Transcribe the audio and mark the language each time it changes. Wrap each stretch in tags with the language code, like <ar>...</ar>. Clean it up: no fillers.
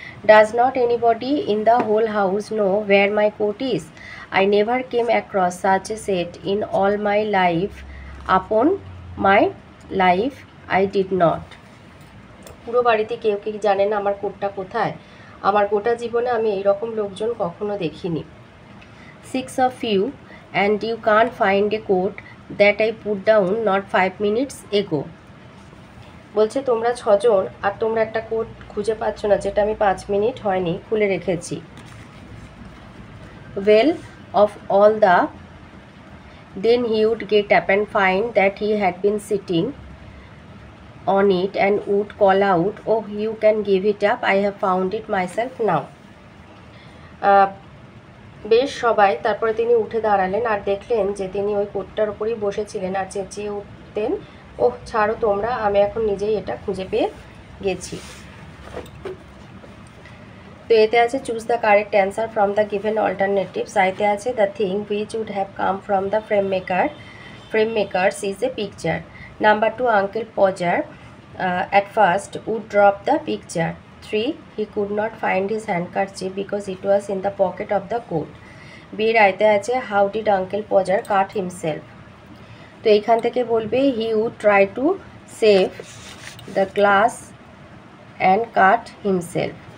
<en>Does not anybody in the whole house know where my coat is? I never came across such a set in all my life. Upon my life I did not.</en> <bn>পুরো বাড়িতে কেউ কি জানে না আমার কোটটা কোথায়? আমার গোটা জীবনে আমি এইরকম লোকজন কখনো দেখিনি।</bn> <en>6 of you and you can't find a coat that I put down not 5 minutes ago.</en> <bn>বলছে তোমরা 6 জন আর তোমরা একটা কোট খুঁজে পাচ্ছ না যেটা আমি 5 মিনিট হয়নি খুলে রেখেছি।</bn> <en>Well, of all the then he would get up and find that he had been sitting on it and would call out, oh, you can give it up, I have found it myself now.</en> <bn>বেশ সবাই তারপরে তিনি উঠে দাঁড়ালেন আর দেখলেন যে তিনি ওই কোটটার উপরেই বসেছিলেন আর চেঁচিয়ে উঠতেন, ওহ ছাড়ো তোমরা, আমি এখন নিজেই এটা খুঁজে পেয়ে গেছি।</bn> <en>তো এতে আছে choose the correct answer from the given alternatives. আইতে আছে the thing which would have come from the frame makers is a picture. Number 2, Uncle Podger at first would drop the picture. 3, he could not find his handkerchief because it was in the pocket of the coat. B এর আইতে আছে how did Uncle Podger cut himself. তো এইখান থেকে বলবে he would try to save the glass and cut himself.</en>